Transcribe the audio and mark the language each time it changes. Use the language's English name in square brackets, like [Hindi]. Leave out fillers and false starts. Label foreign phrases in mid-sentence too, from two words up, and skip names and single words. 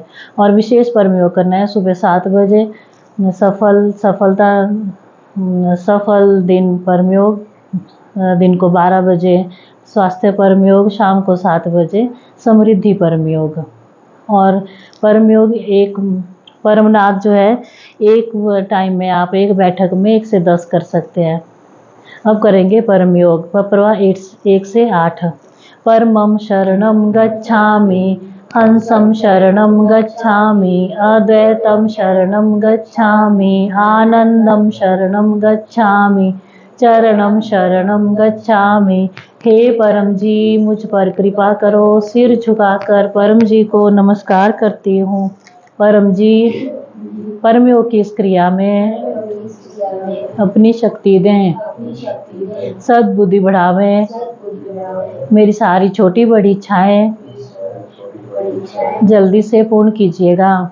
[Hindi] और विशेष परम योग करना है सुबह 7 बजे सफल दिन परम योग, दिन को 12 बजे स्वास्थ्य परम योग, शाम को 7 बजे समृद्धि परम योग। और परम योग एक परमनाद जो है, एक टाइम में आप एक बैठक में 1 से 10 कर सकते हैं। अब करेंगे परम योग। पप्रवा 1 से 8। [Sanskrit] परमं शरणं गच्छामि, हंसं शरणं गच्छामि, अद्वैतं शरणं गच्छामि, आनंदं शरणं गच्छामि, चरणं शरणं गच्छामि। [Hindi] हे परम जी मुझ पर कृपा करो। सिर झुकाकर परम जी को नमस्कार करती हूँ। परम जी परम योग की इस क्रिया में अपनी शक्ति दें, सद्बुद्धि बढ़ावें, मेरी सारी छोटी बड़ी इच्छाएं जल्दी से पूर्ण कीजिएगा।